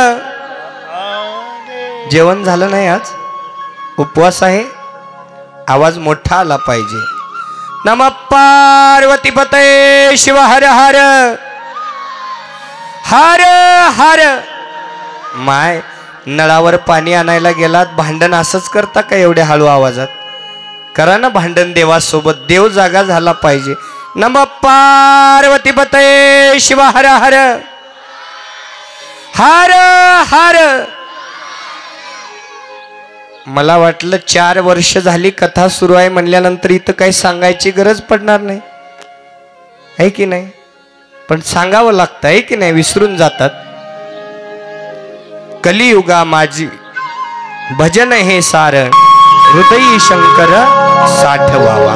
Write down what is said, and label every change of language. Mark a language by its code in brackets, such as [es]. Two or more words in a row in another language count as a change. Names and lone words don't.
[mr] जेवण झालं नाही, आज उपवास आहे, आवाज मोठा आला पाहिजे. [sa] नमः पार्वती पतये शिव हर हर. हर हर. [mr] माय, नळावर पाणी आणायला गेलात, भांडण असंच करता का एवढ्या हळू आवाजात? करा ना भांडण देवासोबत, देव जागा झाला पाहिजे. [sa] नमः पार्वती पतये शिव हर हर. हर हर. [mr] मला वाटलं 4 वर्ष झाली कथा सुरू आहे म्हणल्यानंतर इथं काही सांगायची गरज पडणार नाही, आहे की नाही? पण सांगावं लागतं, आहे की नाही? विसरून जातात. कलियुगा माझी भजन हे सारण, हृदयी शंकर साठवावा.